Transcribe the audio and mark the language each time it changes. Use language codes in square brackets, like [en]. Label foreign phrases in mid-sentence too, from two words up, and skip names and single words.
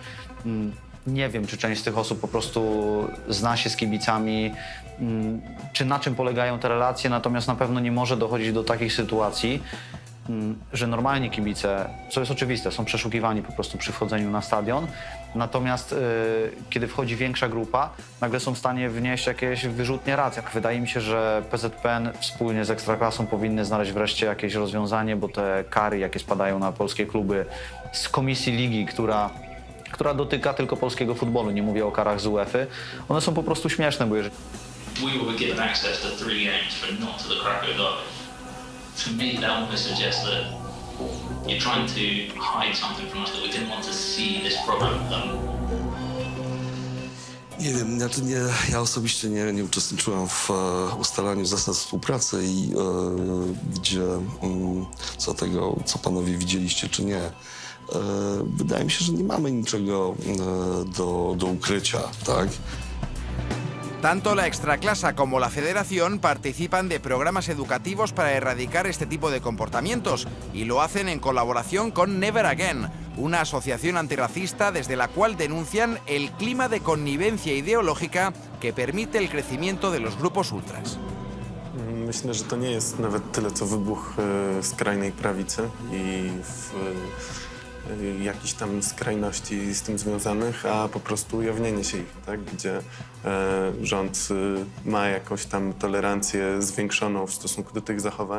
[pl] Nie wiem, czy część z tych osób po prostu zna się z kibicami, czy na czym polegają te relacje, natomiast na pewno nie może dochodzić do takich sytuacji, że normalni kibice, co jest oczywiste, są przeszukiwani po prostu przy wchodzeniu na stadion, natomiast kiedy wchodzi większa grupa, nagle są w stanie wnieść jakieś wyrzutnie racji. Wydaje mi się, że PZPN wspólnie z Ekstraklasą powinny znaleźć wreszcie jakieś rozwiązanie, bo te kary, jakie spadają na polskie kluby z komisji ligi, która dotyka tylko polskiego futbolu, nie mówię o karach z UEFA, one są po prostu śmieszne, bo jeżeli... [en] We were given access to 3 games, but not to the Krakow derby. To me, that almost suggests that you're trying to hide something from us, that we didn't want to see this problem done. [pl] Nie wiem, ja osobiście nie uczestniczyłem w ustalaniu zasad współpracy i co panowie widzieliście czy nie. Wydaje mi się, że nie mamy niczego do ukrycia, tak? [es] Tanto la Extraclasa como la Federación participan de programas educativos para erradicar este tipo de comportamientos y lo hacen en colaboración con Never Again, una asociación antirracista desde la cual denuncian el clima de connivencia ideológica que permite el crecimiento de los grupos ultras. [pl] Myślę, że to nie jest nawet tyle, co wybuch skrajnej prawicy i jakichś tam skrajności z tym związanych, a po prostu ujawnienie się ich, tak? Gdzie rząd ma jakąś tam tolerancję zwiększoną w stosunku do tych zachowań.